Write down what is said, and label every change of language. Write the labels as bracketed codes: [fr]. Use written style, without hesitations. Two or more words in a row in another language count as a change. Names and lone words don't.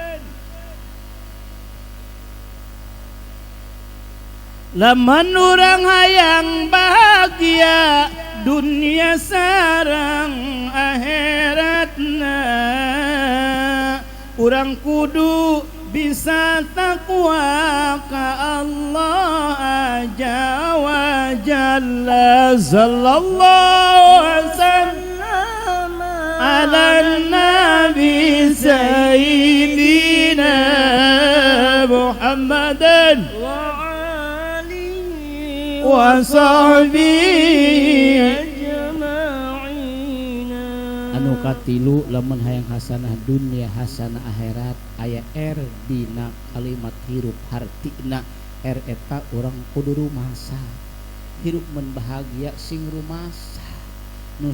[su] lamun urang hayang bahagia dunia sareng akhiratna urang kudu bisa takwa ka Allah [ar] عز وجل صلى الله وسلم على نبي سيدنا محمد وآله وصحبه [su] anu katilu lamun hayang hasanah dunia hasanah akhirat aya dina kalimat hirup hartina eta urang kudu rumasa hirup men bahagia sing rumasa nu